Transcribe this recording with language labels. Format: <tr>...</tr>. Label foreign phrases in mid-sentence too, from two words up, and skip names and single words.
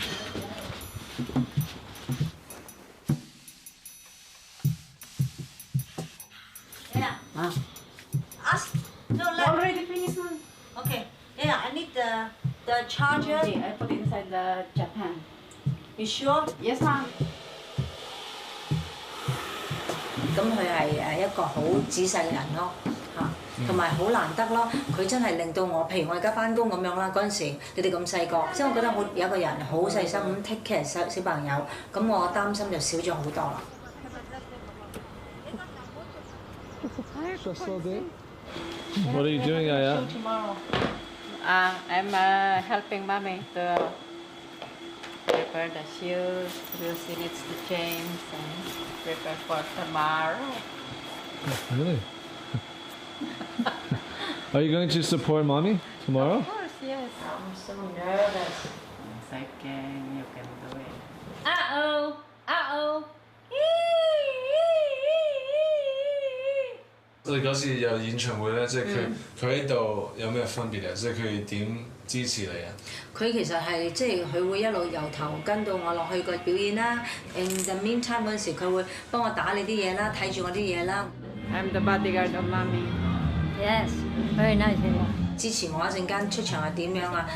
<en>Yeah. Ah. Ask. No, let. Already finished one. Okay. Yeah, I need the charger. I put inside the Japan. You sure? Yes, ma'am.</en> <yue>咁佢係一個好仔細嘅人咯，嚇，同埋好難得咯。佢真係令到我，譬如我而家翻工咁樣啦，嗰陣時你哋咁細個，即係我覺得我有個人好細心咁</yue> <en>take care</en> <yue>小朋友，咁我擔心就少咗好多啦。</yue> <en>What are you doing, Yaya? I'm helping mommy to prepare the shoes. She needs to change and prepare for tomorrow. Really? Are you going to support mommy tomorrow? Of course, yes. I'm so nervous. Yes, I can. You can do it. Uh-oh.</en> <yue>你嗰時有演唱會咧，即係佢喺度有咩分別啊？即係佢點支持你啊？佢其實係即係佢會一路由頭跟到我落去個表演啦。</yue> <en>In the meantime</en> <yue>嗰陣時，佢會幫我打理啲嘢啦，睇住我啲嘢啦。</yue> <en>I'm the bodyguard of mommy. Yes, very nice.</en> <yue>支持我一陣間出場係點樣啊？</yue>